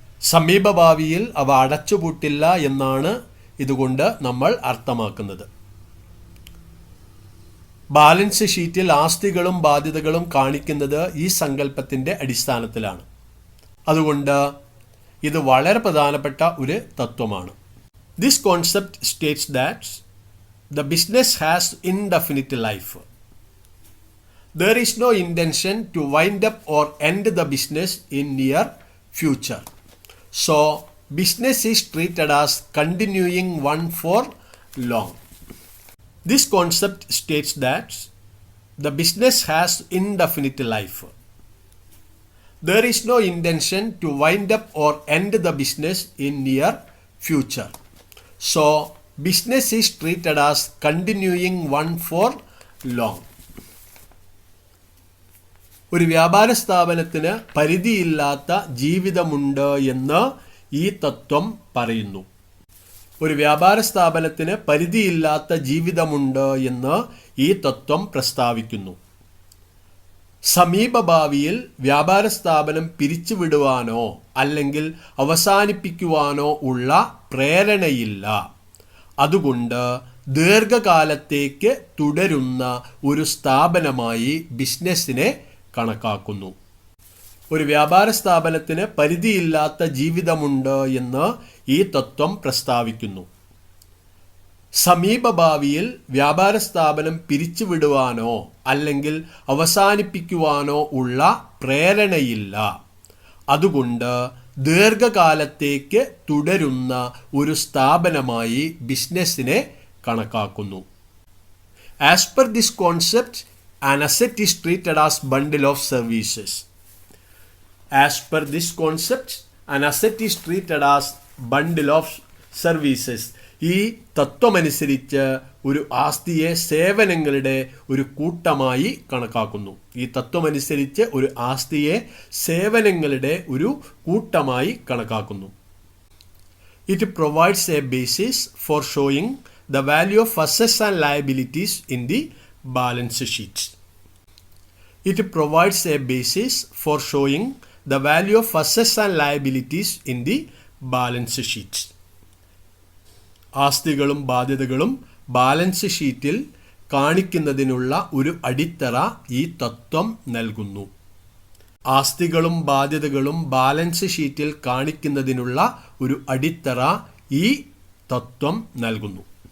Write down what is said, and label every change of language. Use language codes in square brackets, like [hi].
[ml] സമീപഭാവിയിൽ അവ അടച്ചുപൂട്ടില്ല എന്നാണ് ഇതുകൊണ്ട് നമ്മൾ അർത്ഥമാക്കുന്നത്. ബാലൻസ് ഷീറ്റിൽ ആസ്തികളും ബാധ്യതകളും കാണിക്കുന്നത് ഈ സങ്കല്പത്തിൻ്റെ അടിസ്ഥാനത്തിലാണ്. അതുകൊണ്ട് ഇത് വളരെ പ്രധാനപ്പെട്ട ഒരു തത്വമാണ്. [en] This concept states that the business has indefinite life. There is no intention to wind up or end the business in near future. So, business is treated as continuing one for long. This concept states that the business has indefinite life. There is no intention to wind up or end the business in near future. So, business is treated as continuing one for long. [ml] ഒരു വ്യാപാര സ്ഥാപനത്തിന് പരിധിയില്ലാത്ത ജീവിതമുണ്ട് എന്ന് ഈ തത്വം പറയുന്നു. ഒരു വ്യാപാര സ്ഥാപനത്തിന് പരിധിയില്ലാത്ത ജീവിതമുണ്ട് എന്ന് ഈ തത്വം പ്രസ്താവിക്കുന്നു. സമീപഭാവിയിൽ വ്യാപാര സ്ഥാപനം പിരിച്ചുവിടുവാനോ അല്ലെങ്കിൽ അവസാനിപ്പിക്കുവാനോ ഉള്ള പ്രേരണയില്ല. അതുകൊണ്ട് ദീർഘകാലത്തേക്ക് തുടരുന്ന ഒരു സ്ഥാപനമായി ബിസിനസ്സിനെ കണക്കാക്കുന്നു. ഒരു വ്യാപാര സ്ഥാപനത്തിന് പരിധിയില്ലാത്ത ജീവിതമുണ്ട് എന്ന് ഈ തത്വം പ്രസ്താവിക്കുന്നു. സമീപഭാവിയിൽ വ്യാപാര സ്ഥാപനം പിരിച്ചുവിടുവാനോ അല്ലെങ്കിൽ അവസാനിപ്പിക്കുവാനോ ഉള്ള പ്രേരണയില്ല. അതുകൊണ്ട് ദീർഘകാലത്തേക്ക് തുടരുന്ന ഒരു സ്ഥാപനമായി ബിസിനസ്സിനെ കണക്കാക്കുന്നു. [en] As per this concept an asset is treated as bundle of services. As per this concept, an asset is treated as bundle of services. [ml] ഈ തത്വമനുസരിച്ച് ഒരു ആസ്തിയെ സേവനങ്ങളുടെ ഒരു കൂട്ടമായി കണക്കാക്കുന്നു. ഈ തത്വമനുസരിച്ച് ഒരു ആസ്തിയെ സേവനങ്ങളുടെ ഒരു കൂട്ടമായി കണക്കാക്കുന്നു. [en] It provides a basis for showing the value of assets and liabilities in the balance sheet. It provides a basis for showing the value of assets and liabilities in the balance sheet. [ml] ആസ്തികളും ബാധ്യതകളും balance ഷീറ്റിൽ കാണിക്കുന്നതിനുള്ള ഒരു അടിത്തറ ഈ തത്വം നൽകുന്നു. ആസ്തികളും ബാധ്യതകളും balance ഷീറ്റിൽ കാണിക്കുന്നതിനുള്ള ഒരു അടിത്തറ ഈ തത്വം നൽകുന്നു.